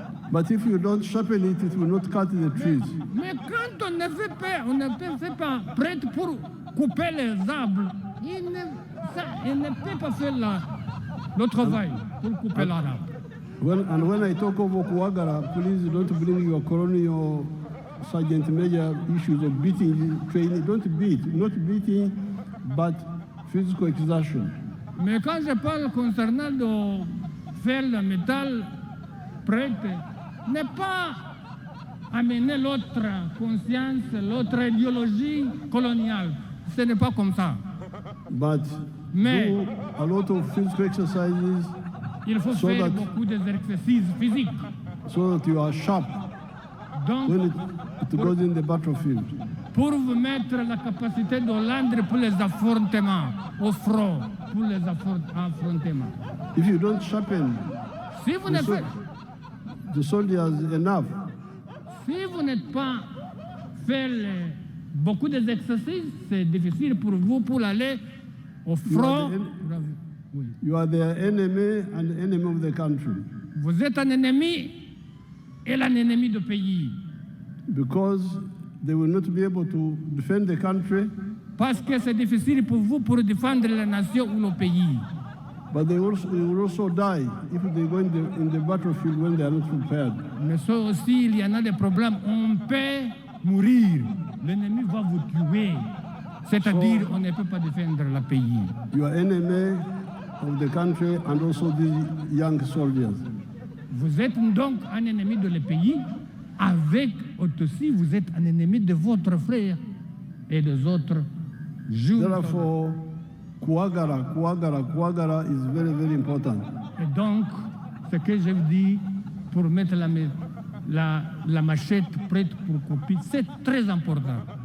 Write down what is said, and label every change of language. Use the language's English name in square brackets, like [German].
[English] But if you don't sharpen it, it will not cut the trees. [French] Mais quand on ne fait pas prêtre pour couper les arbres, il ne peut pas faire le travail pour couper l'arbre. [English] When I talk of Okuagara, please don't bring your colonial sergeant major issues of beating, training. Don't beat, not beating, but physical exertion. [French] Mais quand je parle concernant de faire le métal prêtre, ne pas amener l'autre conscience, l'autre idéologie coloniale. Ce n'est pas comme ça. [English] But [French] Mais [English] do a lot of physical exercises [French] il faut [English] so [French] faire [English] that- [French] beaucoup d'exercices physiques. [English] so that you are sharp [French] Donc, [English] when it goes in the battlefield. [French] pour vous mettre la capacité de l'endre pour les affrontements, au front, pour les affrontements. [English] If you don't sharpen [French] Si vous n'êtes pas, [English] the soldiers enough, [French] si vous n'êtes pas fait beaucoup d'exercices, c'est difficile pour vous pour aller au front. Oui. [English] you are their enemy and the enemy of the country. [French] Vous êtes un ennemi et un ennemi du pays. [English] Because they will not be able to defend the country, [French] Parce que c'est difficile pour vous pour défendre la nation ou le pays. [English] but they will also die if they go in the battlefield when they are not prepared. [French] Mais ça aussi, il y en a des problèmes. On peut mourir. L'ennemi va vous tuer. C'est-à-dire, on ne peut pas défendre le pays. [English] You are enemy of the country and also these young soldiers. [French] Vous êtes donc un ennemi de le pays. Avec aussi, vous êtes un ennemi de votre frère et des autres jours. [English] Therefore, Kuagara is very, very important. [French] Et donc, ce que je vous dis pour mettre la machette prête pour couper, c'est très important.